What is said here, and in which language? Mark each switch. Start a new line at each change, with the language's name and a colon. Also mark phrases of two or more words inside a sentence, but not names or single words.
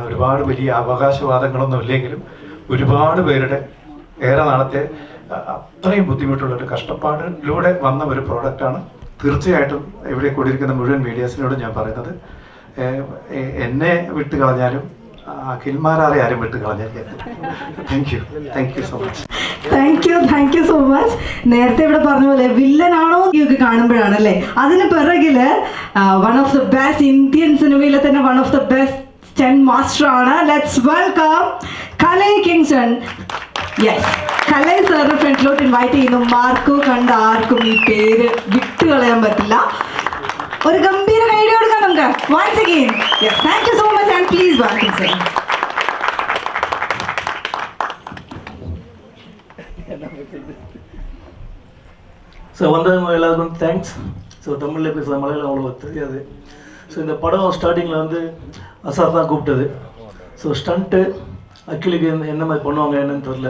Malayalam: ഒരുപാട് വലിയ അവകാശവാദങ്ങളൊന്നും ഇല്ലെങ്കിലും ഒരുപാട് പേരുടെ ഏറെ നാളത്തെ അത്രയും ബുദ്ധിമുട്ടുള്ളൊരു കഷ്ടപ്പാടിലൂടെ വന്ന ഒരു പ്രോഡക്റ്റാണ്. തീർച്ചയായിട്ടും ഇവിടെ കൂടിയിരിക്കുന്ന മുഴുവൻ മീഡിയാസിനോട് ഞാൻ പറയുന്നത്, എന്നെ വിട്ട് കളഞ്ഞാലും അഖിൽമാരെ ആരും വിട്ട് കളഞ്ഞാൽ.
English: thank you so much. thank you so much.
Malayalam: നേരത്തെ ഇവിടെ പറഞ്ഞ പോലെ വില്ലനാണോ ഒക്കെ കാണുമ്പോഴാണ് അല്ലേ അതിന് പിറകില്
English: one of the best Indian
Malayalam: സിനിമയിലെ തന്നെ
English: one of the best stunt master
Malayalam: ആണ്.
English: Let's welcome Kalai Kingston.
Malayalam: യെസ്, കലൈ സാറിന്റെ ഫ്രണ്ടിലോട്ട് ഇൻവൈറ്റ് ചെയ്യുന്നു. മാർക്കോ കണ്ട ആർക്കും ഈ പേര് വിട്ടുകളയാൻ പറ്റില്ല. ഒരു ഗംഭീര കൈഡി കൊടുക്കാം നമുക്ക്.
English: Once again yes, thank you so much and please welcome sir.
Tamil: ஸோ வந்தவங்க எல்லாருக்கும் தேங்க்ஸ். ஸோ தமிழில் பேசுகிற மலையாளம் அவ்வளோ தெரியாது. ஸோ இந்த படம் ஸ்டார்டிங்கில் வந்து அசார் தான் கூப்பிட்டது. ஸோ ஸ்டண்ட்டு அக்கிலுக்கு என்ன மாதிரி பண்ணுவாங்க என்னன்னு தெரில.